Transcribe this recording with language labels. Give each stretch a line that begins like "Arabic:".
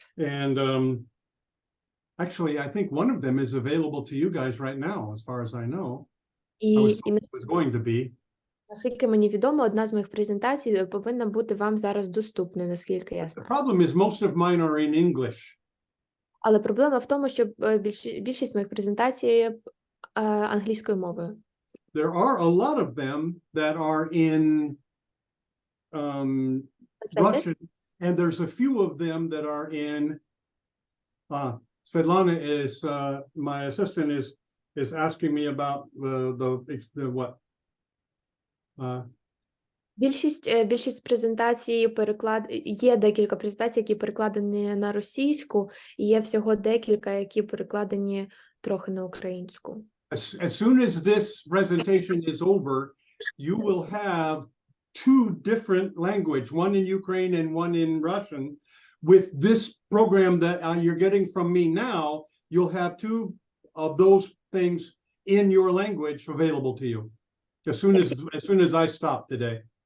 English: And actually, I think one of them is available to you guys right now, as far as I know. I was told it was going to be.
Ukrainian: Наскільки мені відомо, одна з моїх презентацій повинна бути вам зараз доступною, наскільки я
English: The
Ukrainian: знаю.
English: problem is most of mine are in English.
Ukrainian: Але проблема в тому, що більшість моїх презентацій є англійською мовою.
English: There are a lot of them that are in Russian, and there's a few of them that are in Svetlana is my assistant is asking me about the what?
Ukrainian: Більшість презентацій є декілька презентацій, які перекладені на російську, і є всього декілька, які перекладені трохи на українську.
English: As soon as this presentation is over, you will have two different language, one in Ukraine and one in Russian. With this program that you're getting from me now, you'll have two of those things in your language available to you as soon as I stop today.